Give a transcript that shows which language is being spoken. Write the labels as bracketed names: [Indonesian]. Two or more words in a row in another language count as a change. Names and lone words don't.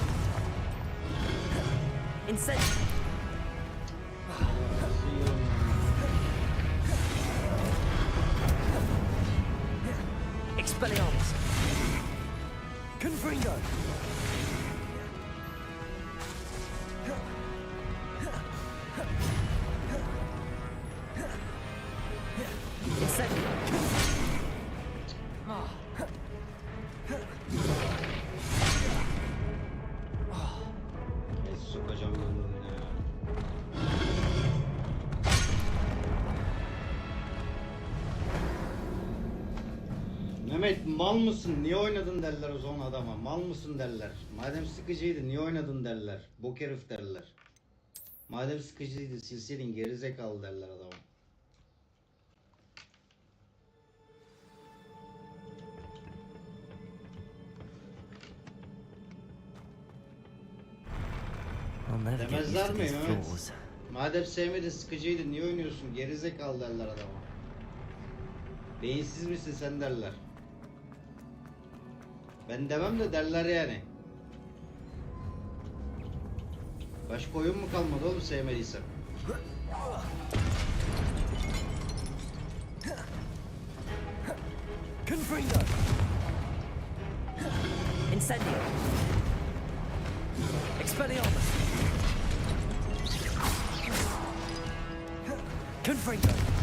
[Turkish] Incendio! Expelliarmus! Confringo! Incendio! Neyse sokacağım yolunu ya. Mehmet mal mısın? Niye oynadın derler o zaman adama. Mal mısın derler. Madem sıkıcıydı niye oynadın derler. Bok herif derler. Madem sıkıcıydı silseydin gerizekalı derler adama. [English] I'll never get used [Turkish] Demezler [English] to [Turkish] mi [English] these [Turkish] Mehmet? [English] floors. [Turkish] Madem sevmedin sıkıcıydı niye oynuyorsun? Gerizekalı derler adama. Beyinsiz misin sen derler. Ben demem de derler yani. Başka oyun mu kalmadı oğlum sevmediysen? Confringo! Incendio! Expelliarmus! Confringo!